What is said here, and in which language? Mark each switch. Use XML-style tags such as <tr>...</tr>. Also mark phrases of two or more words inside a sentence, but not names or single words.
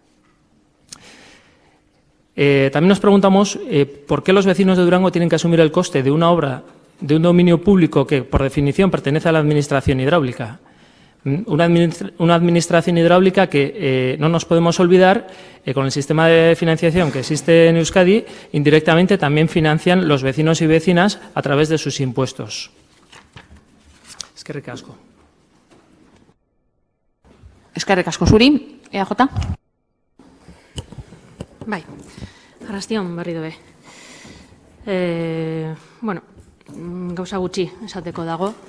<es>También nos preguntamos por qué los vecinos de Durango tienen que asumir el coste de una obra de un dominio público que, por definición, pertenece a la Administración hidráulica. Una administración hidráulica que no nos podemos olvidar, con el sistema de financiación que existe en Euskadi, indirectamente también financian los vecinos y vecinas a través de sus impuestos.</es> <eu>Eskerrik asko. Eskerrik asko zuri, EAJ. Bai, arrastion berri dobe. Gauza gutxi esateko dago.</eu>